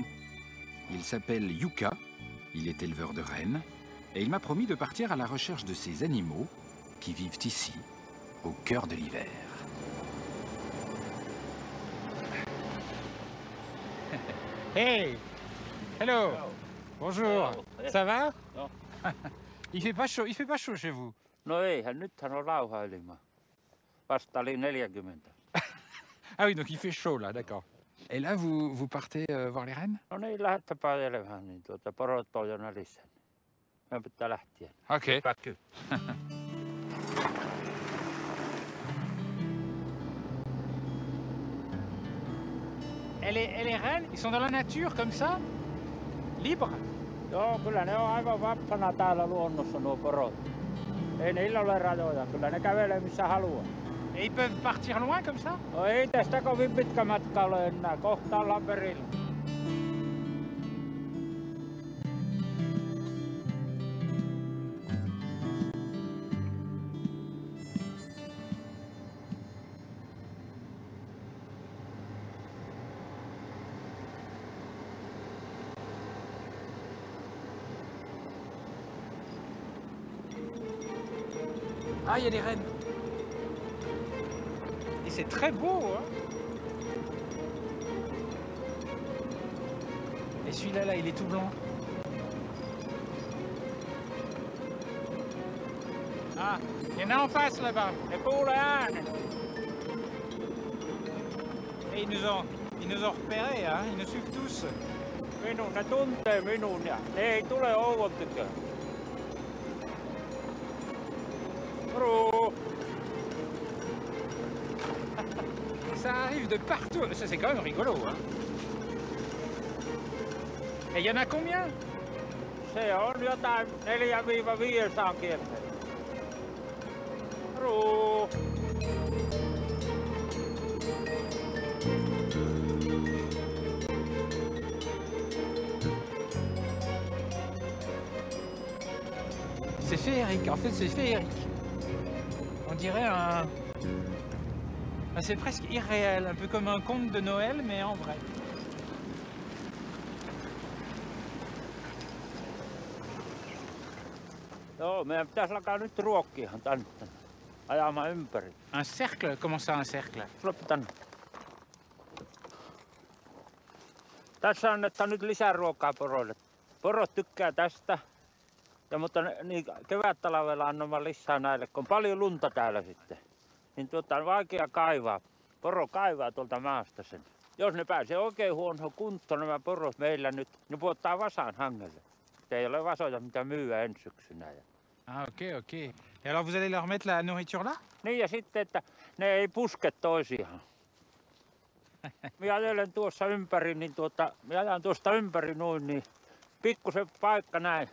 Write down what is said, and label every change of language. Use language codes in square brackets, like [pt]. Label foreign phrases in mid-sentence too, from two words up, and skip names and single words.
[fr] Il s'appelle Yuka, il est éleveur de rennes, et il m'a promis de partir à la recherche de ces animaux qui vivent ici, au cœur de l'hiver. Hey! Hello! Bonjour! Ça va? [fi] Joo. [fr] Il fait pas chaud chez vous? [fi] No eihän, nythän on rauhailima. Vasta oli 40. [fr] Ah oui, donc il fait chaud là, d'accord. Et là, vous partez voir les rennes? [fi] No niin, lähdetäpä ajelemaan, niin porot on jo nälissä. Meidän pitää lähteä. Ok. Päky. [fr] Et les rennes, ils sont dans la nature comme ça? Libres? [fi] Joo, kyllä ne on aivan vappana täällä luonnossa nuo porot. Ei niillä ole rajoja, kyllä ne kävelee missä haluaa. [fr] Et ils peuvent partir loin comme ça? [fi] No ei tästä kovin pitkä matka ole enää, kohta ollaan perillä. [fr] Ah, il y a des rennes. Et c'est très beau, hein? Et celui-là, là, il est tout blanc. Ah, il y en a en face là-bas. [fi] Ne kuulee äänen. [fr] Et ils nous ont repérés, hein? Ils nous suivent tous. [fi] Ne tuntee minun ja ne ei tule Ouvon tykö. Moro! [fr] Ça arrive de partout. Ça, c'est quand même rigolo, hein? Et il y en a combien? [fi] Se on jotain 400–500 kierteitä. Moro! [fr] C'est féerique, en fait c'est féerique. On dirait un... C'est presque irréel, un peu comme un conte de Noël, mais en vrai. [fi] Joo, meidän pitäisi alkaa nyt ruokkiahan tänne. Ajamaan ympäri. [fr] Un cercle? Comment ça un cercle? [fi] Loppu tänne. Tässä annetaan nyt lisää ruokaa poroille. Porot tykkää tästä. Ja, mutta niin, kevättalvella annamme lisää näille, kun on paljon lunta täällä sitten. Niin on vaikea kaivaa. Poro kaivaa tuolta maasta sen. Jos ne pääsee oikein huonoon kuntoon nämä porot meillä nyt, ne puottaa vasan hangelle. Ei ole vasoja mitä myyä ensi syksynä. [fr] Ah ok, ok. Et alors vous allez leur mettre la nourriture là? [fi] Niin ja sitten, että ne ei puske toisiaan. Minä ajelen tuossa ympäri, niin minä ajan tuosta ympäri noin, niin pikkusen paikka näin.